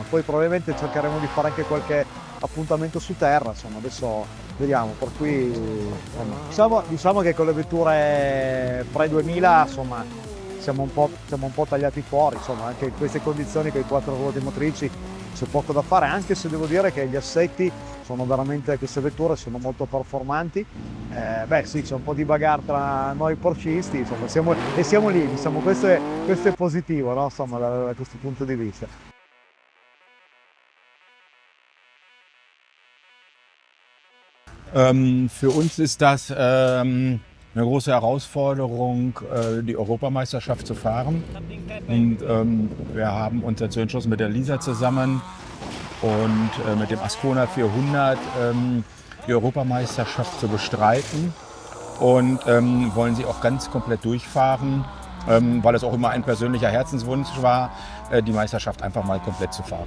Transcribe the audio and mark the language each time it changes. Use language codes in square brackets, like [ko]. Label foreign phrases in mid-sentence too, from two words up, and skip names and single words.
[it] Poi probabilmente cercheremo di fare anche qualche appuntamento su terra, insomma adesso vediamo, per cui diciamo che con le vetture pre-2000 insomma siamo un po' tagliati fuori, insomma anche in queste condizioni con i 4 ruote motrici c'è poco da fare, anche se devo dire che gli assetti sono veramente, queste vetture sono molto performanti. Sì, c'è un po' di bagarre tra noi porcisti, insomma siamo lì, diciamo, questo è positivo, no? Insomma, da questo punto di vista. [de] Für uns ist das eine große Herausforderung, die Europameisterschaft zu fahren. Und wir haben uns dazu entschlossen, mit der Lisa zusammen und mit dem Ascona 400 die Europameisterschaft zu bestreiten und wollen sie auch ganz komplett durchfahren, weil es auch immer ein persönlicher Herzenswunsch war, die Meisterschaft einfach mal komplett zu fahren.